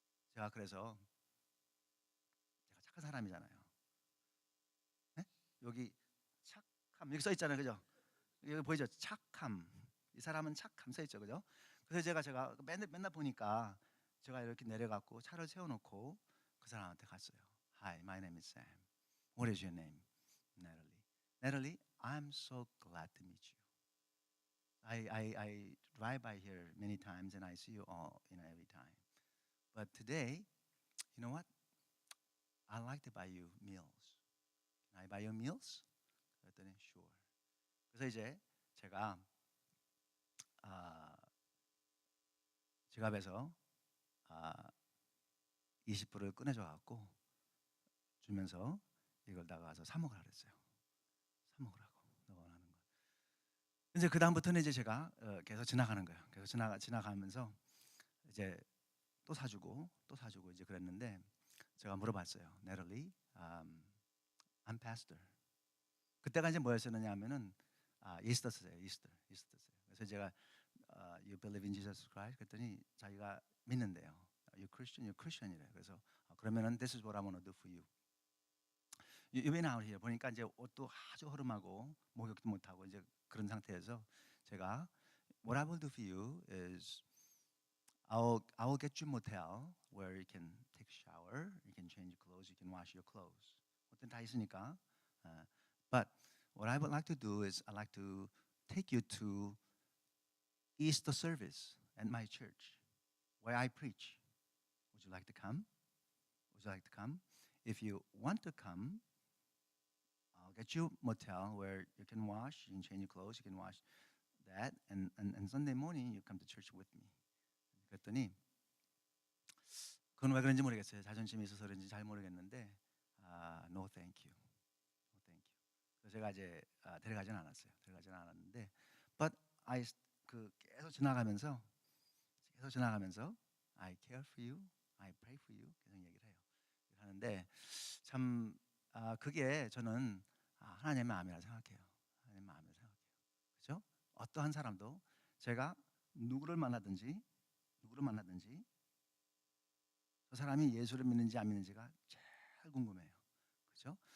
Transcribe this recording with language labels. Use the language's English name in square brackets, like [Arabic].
[Korean] 제가 그래서 제가 착한 사람이잖아요. 네? 여기 착함 여기 써 있잖아요, 그죠? 여기 보이죠? 착함. 이 사람은 착함 써 있죠, 그죠? 그래서 제가 맨날 보니까 제가 이렇게 내려갔고 차를 세워놓고 그 사람한테 갔어요. [English] Hi, my name is Sam. What is your name? Natalie. Natalie, I'm so glad to meet you. I drive by here many times and I see you all, every time. But today, you know what? I like to buy you meals. Can I buy you meals? [Korean] 그랬더니 [English] sure. [Korean] 그래서 이제 제가 아, 지갑에서 20불을 꺼내줘 갖고 주면서 이걸 나가서 사 먹으라 그랬어요. 사 먹으라고 너가 원하는 거. 이제 그 다음부터는 이제 제가 계속 지나가는 거예요. 계속 지나가면서 이제 또 사주고 이제 그랬는데 제가 물어봤어요. [English] Natalie, I'm pastor. [Korean] 그때가 이제 뭐였었느냐 하면은 이스터세요. 이스터세요. 그래서 제가 [English] You believe in Jesus Christ? [Korean] 그랬더니 자기가 믿는데요. [English] You Christian이래. [Korean] 그래서 그러면은 [English] This is what I want to do for you. You've been out here [Korean] 보니까 이제 옷도 아주 허름하고 목욕도 못하고 이제 그런 상태에서 제가 [English] What I will do for you is I will get you motel where you can take shower, you can change clothes, you can wash your clothes. [Korean] 어떤 다 있으니까. [English] But what I would like to do is I'd like to take you to Easter service at my church where I preach. Would you like to come? Would you like to come? If you want to come, I'll get you a motel where you can wash, you can change your clothes, you can wash that, and Sunday morning you come to church with me. [Korean] 그랬더니 그건 왜 그런지 모르겠어요. 자존심이 있어서 그런지 잘 모르겠는데 [English] no thank you. No thank you. [Korean] 그래서 제가 이제 데려가지는 않았어요. 데려가지는 않았는데 [English] but [Korean] 계속 지나가면서 [English] I care for you, I pray for you [Korean] 계속 얘기를 해요. 하는데 참 그게 저는 하나님의 마음이라 생각해요. 하나님의 마음이라 생각해요. 그렇죠? 어떠한 사람도 제가 누구를 만나든지 저 사람이 예수를 믿는지 안 믿는지가 제일 궁금해요. 그렇죠?